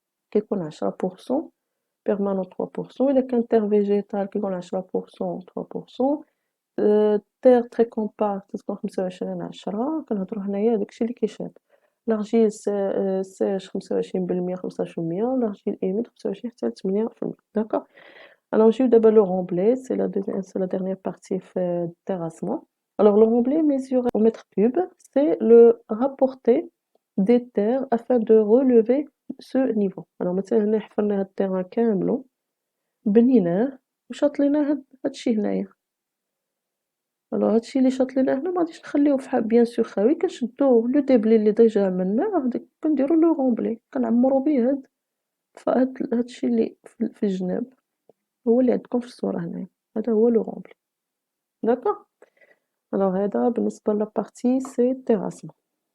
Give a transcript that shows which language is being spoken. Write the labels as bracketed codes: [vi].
[ar] كيكون 10% بيرمانون 3%، إلا كان تير فيجيتال كيكون 10% 3%، تير تري كومباكت تكون 25 10، كنهضرو هنايا داكشي اللي كيشاد، لارجيل سيش 25% 15%، لارجيل إيميد 25 حتى ل8%. داكوغ. Alors نجيو دابا لو رومبلي سي [fr] la dernière partie [ar] في التيراسمون. [fr] Alors le remblai mesuré au mètre cube, c'est le rapporté des terres afin de relever ce niveau. [ar] Alors مثلا هنا حفرنا هاد التيران كاملو بنيناه وشاطليناه هادشي هنايا. الوغ هادشي اللي شاطليناه هنا مغاديش نخليوه بيان سور خاوي، كنشدو لو ديبلي اللي ديجا عملناه كنديرو لو رومبلي كنعمرو بيه هادشي اللي في الجناب هو اللي عندكم في الصورة هنايا، هذا هو لو رومبلي. داكوغ. الوغ هذا بالنسبة لابارتي سي terrassement.